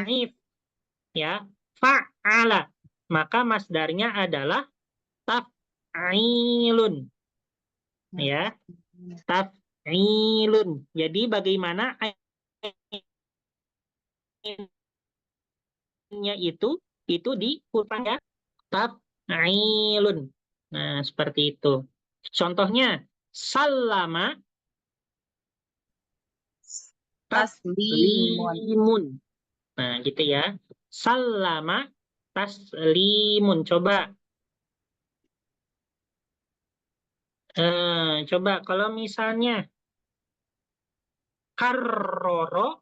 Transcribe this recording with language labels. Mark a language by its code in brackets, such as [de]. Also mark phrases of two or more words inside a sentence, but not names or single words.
[id] tad'if, ya, fa'ala, maka masdarnya adalah taf'ilun, ya, taf'ilun. Jadi bagaimana ainnya itu dikurang ya, taf'ilun. Nah, seperti itu. Contohnya salama Taslimun. [ar] taslimun. Nah, gitu ya. سلّم تسليم. Coba kalau misalnya karroro